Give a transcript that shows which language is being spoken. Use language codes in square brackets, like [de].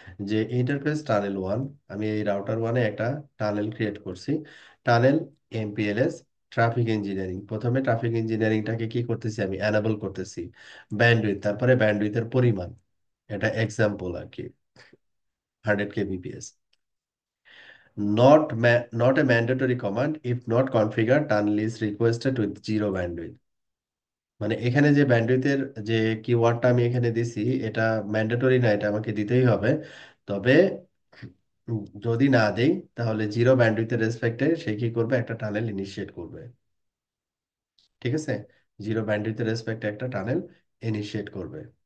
[bn] যে interface tunnel one, আমি এই রাউটার ওয়ানে একটা টানেল ক্রিয়েট করছি। টানেল এমপিএলএস ট্রাফিক ইঞ্জিনিয়ারিং, প্রথমে ট্রাফিক ইঞ্জিনিয়ারিংটাকে কি করতেছি? আমি অ্যানাবল করতেছি। ব্যান্ডউইথ, তারপরে ব্যান্ডউইথের পরিমাণ, এটা এক্সাম্পল আর কি, 100 kbps। [en] Not a mandatory command if not configured tunnel is requested with zero bandwidth। [bn] মানে এখানে যে ব্যান্ডউইথের যে কিওয়ার্ডটা আমি এখানে দিছি, এটা ম্যান্ডেটরি না, এটা আমাকে দিতেই হবে। তবে যদি না দেই তাহলে জিরো ব্যান্ডউইথের রেসপেক্টে সে কি করবে? একটা টানেল ইনিশিয়েট করবে। ঠিক আছে, জিরো ব্যান্ডউইথের রেসপেক্টে একটা টানেল ইনিশিয়েট করবে।